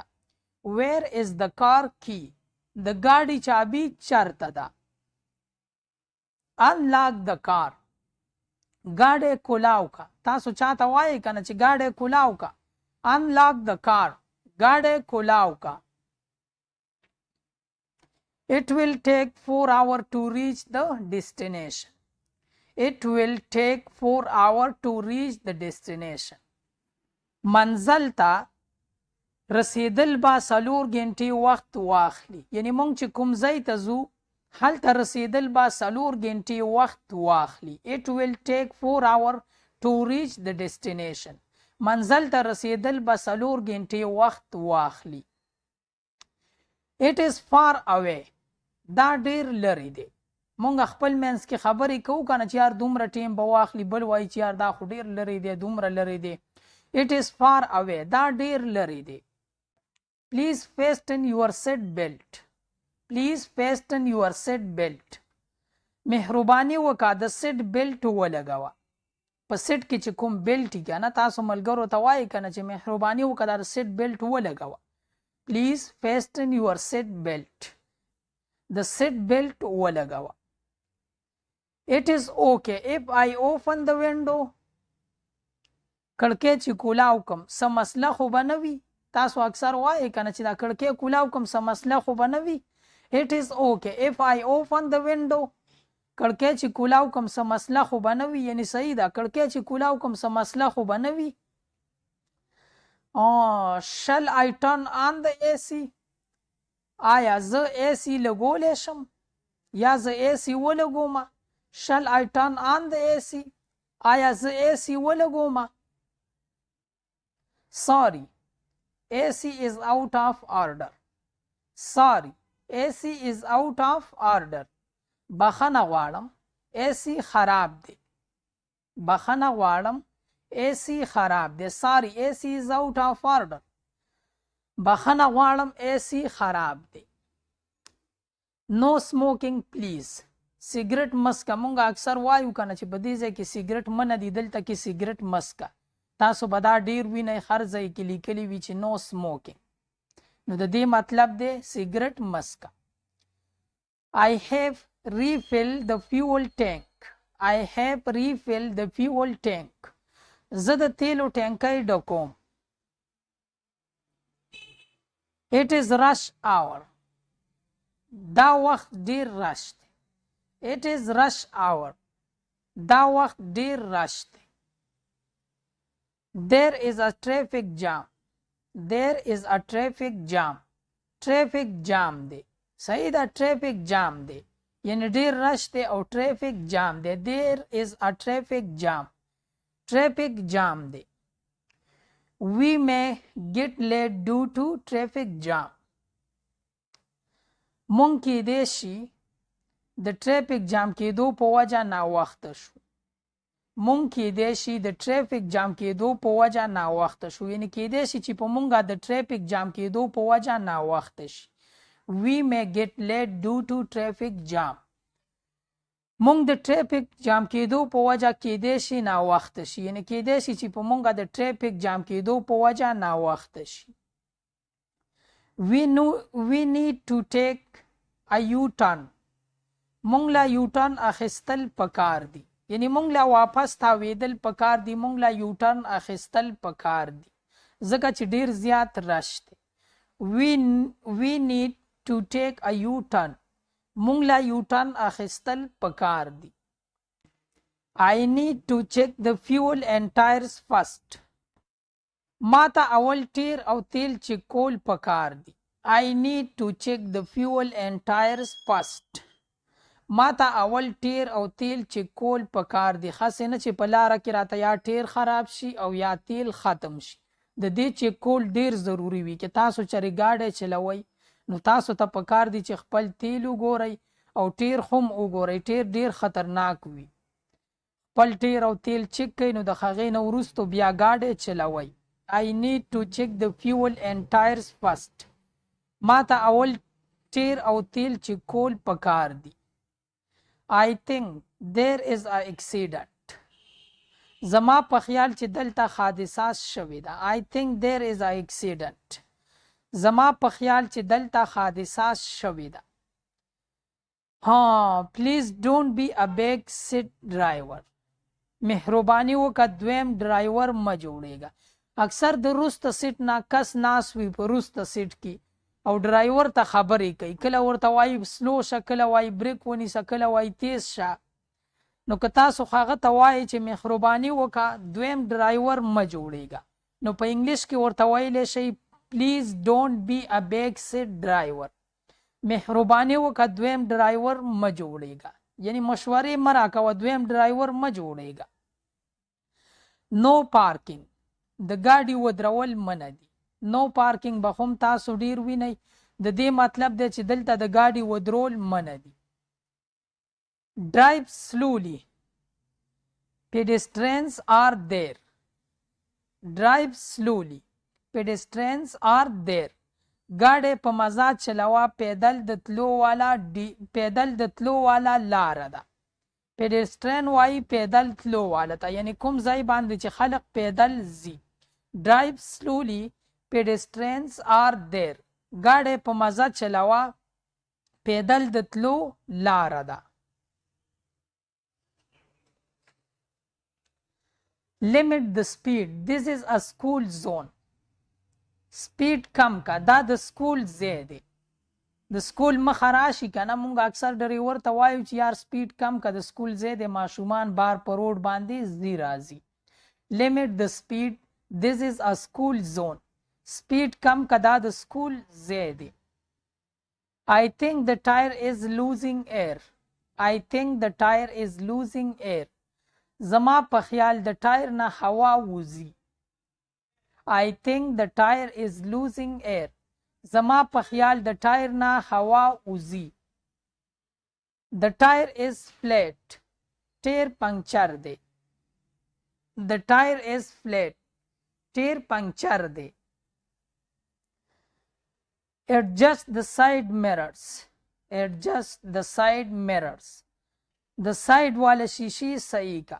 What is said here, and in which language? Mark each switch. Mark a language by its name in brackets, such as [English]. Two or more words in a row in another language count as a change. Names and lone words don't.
[English] where is the car key, [Pashto] د ګاډي چابي چرته ده؟ [English] unlock the car, [Pashto] ګاډی کولاو کا. تاسو چاته وایئ که نه چې ګاډی کولاو کا؟ [English] unlock the car, [Pashto] ګاډی کولاو کا. [English] It will take 4 hours to reach the destination. It will take 4 hours to reach the destination. [Pashto] منزل ته رسیدل به 4 غنټې وخت واخلي. یعنی مونږ چې کوم ځای ته ځو هلته رسیدل به 4 غنټې وخت واخلي. [English] It will take 4 hours to reach the destination. [Pashto] منزل ته رسیدل به 4 غنټې وخت واخلي. [English] It is far away. [Pashto] دا ډیر لرې دی. مونږ خپل منځ کې خبرې کوو که نه چې یار دومره ټیم به واخلي، بل وایي چې یار دا خو ډیر لرې دی، دومره لرې دی. [English] It is far away. [Pashto] دا ډیر لرې دی. [English] Please fasten your seat belt. Please fasten your seat belt. [Pashto] مهرباني وکړه د سیټ بیلټ ولګوه. په سیټ کې چې کوم بیلټ که نه، تاسو ملګرو ته وایئ که نه چې مهرباني وکړه دا سیټ بیلټ ولګوه. [English] Please fasten your seat belt. [Pashto] د سیټ بیلټ ولګوه. [English] It is okay if I open the window. [Pashto] کړکۍ چې کولاو کم څه مسله خو به نه وي. تاسو اکثر وایئ که نه چې دا کړکۍ کولاو کم څه مسله خو به نه وي. [English] It is okay if I open the window. [Pashto] کړکۍ چې کولاو کم څه مسله خو به نه وي، یعنی صحیح ده، کړکۍ چې کولاو کم څه مسله خو به نه وي. [English] Shall I turn on the AC? [Pashto] آیا زه AC لګولی شم یا زه AC ولګوم؟ [English] Shall I turn on the AC? [Pashto] آیا زه AC ولګوم؟ [English] Sorry, AC is out of order. Sorry, AC is out of order. [Pashto] بخښنه غواړم، AC خراب دی. بخښنه غواړم، AC خراب دی. [English] Sorry, AC is out of order. [Pashto] بخښنه غواړم، AC خراب دی. [English] No smoking please. [Pashto] سیګریټ مسکه. مونږ اکثر وایو که نه چې په دې ځای کې سیګریټ منع دي، دلته کې سیګریټ مسکه. تاسو به دا ډیر وینئ، هر ځای کې لیکلي وي چې [English] no smoking. [Pashto] نو د دې مطلب دی سیګریټ مسکه. [English] I have refilled the fuel tank. I have refilled the fuel tank. [Pashto] زه د تیلو ټینکی ډکوم. [English] It is rush hour. [Pashto] دا وخت ډیر رش دی. [English] It is rush hour. [Pashto] دا وخت ډیر رش دی. [English] There is a traffic jam. There is a traffic jam. Traffic jam دی. صحیح ده، traffic jam دی. یعنی ډیر رش دی او traffic jam دی. There is a traffic jam. Traffic jam دی. We may get late due to traffic jam. [Pashto] مونږ کېدی شي د [English] traffic jam [Pashto] کېدو په وجه ناوخته شو. مونږ کېدی شي د [English] traffic jam [Pashto] کېدو په وجه ناوخته شو. یعنی کېدی شي چې په مونږه د [English] traffic jam [Pashto] کېدو په وجه ناوخته شي. [English] We may get late due to traffic jam. [Pashto] مونږ د [English] traffic jam [Pashto] کېدو په وجه کېدی شي ناوخته شي. یعنی کېدی شي چې په مونږه د [English] traffic jam [Pashto] کېدو په وجه ناوخته شي. [English] We need to take a U-turn. [Pashto] مونږ له U-turn اخیستل پکار دي. یعنی مونږ له واپس تاویدل پکار دي. مونږ له U-turn اخیستل پکار دي ځکه چې ډیر زیات رش دی. [English] We need to take a U-turn. [Pashto] مونږ لا یوټرن اخیستل پکار دي. [English] I need to check the fuel and tires first. [Pashto] ما ته اول ټیر او تیل چیک کول پکار دي. [English] I need to check the fuel and tires first. [Pashto] ما ته اول ټیر او تیل چیک کول پکار دي. خاصه نه چې په لاره کې راته یا ټیر خراب شي او یا تیل ختم شي. د دې چیک کول ډیر ضروری وي. که تاسو چېرې ګاډی چلوئ نو تاسو ته پکار دي چې خپل تیل وګورئ او ټیر هم وګورئ. ټیر ډیر خطرناک وي. خپل ټیر او تیل چیک کړئ نو د هغې نه وروستو بیا ګاډی چلوئ. [English] I need to check the fuel and tires first. [Pashto] ما ته اول ټیر او تیل چیک کول پکار دي. [English] I think there is a accident. [Pashto] زما په خیال چې دلته حادثه شوې ده. [English] I think there is a accident. [Pashto] زما په خیال چې دلته حادثه شوې ده. [English] please don't be a back seat driver. [Pashto] مهرباني وکړه دویم ډرایور مه جوړېږه. اکثر د وروسته سیټ نه کس ناست وي په وروسته سیټ کې او ډرایور ته خبرې کوي. کله ورته وایي سلو شه، کله وایي بریک ونیسه، کله وایي تیز شه. نو که تاسو هغه ته وایي چې مهرباني وکړه دویم ډرایور مه جوړېږه نو په انګلیش کې ورته ویلی شئ [English] please don't be a back seat driver. [Pashto] مهرباني وکړه دویم ډرایور مه جوړېږه. یعنی مشورې مه راکوه، دویم ډرایور مه جوړېږه. [English] no parking, [Pashto] د ګاډي ودرول منع دي. [English] no parking [Pashto] به هم تاسو ډیر وینئ. د دې مطلب دی چې دلته د ګاډي ودرول منع دي. [English] drive slowly, pedestrians are there. drive slowly, pedestrians are there. [Pashto] ګاډی په مزه چلوه، پیدل د تلو والا لاره ده. پیډسټرین وایي پیدل تلو والا ته، یعنی کوم ځای باندې چې خلق پیدل ځي. [English] drive slowly pedestrians are there. [Pashto] ګاډی په مزه چلوه، پیدل د تلو لاره ده. [English] limit the speed. This is a school zone. [Pashto] سپیډ کم کا، دا د سکول ځای دی. د سکول مخه راشي که نه، مونږ اکثر ډریور ته وایو چې یار سپیډ کم کا، د سکول ځای دی، ماشومان بار په روډ باندې ځي راځي. [English] limit the speed. This is a school zone. [Pashto] سپیډ کم کا، دا د سکول ځای دی. [English] I think the tire is losing air. I think the tire is losing air. [Pashto] زما په خیال د ټایر نه هوا وځي. [English] I think the tire is losing air. [Pashto] زما په خیال د ټایر نه هوا وځي. [English] The tire is flat. [Pashto] ټیر پنکچر دی. [English] The tire is flat. [Pashto] ټیر پنکچر دی. [English] Adjust the side mirrors. Adjust the side mirrors. [Pashto] د ساید والا شیشې صحیح کا.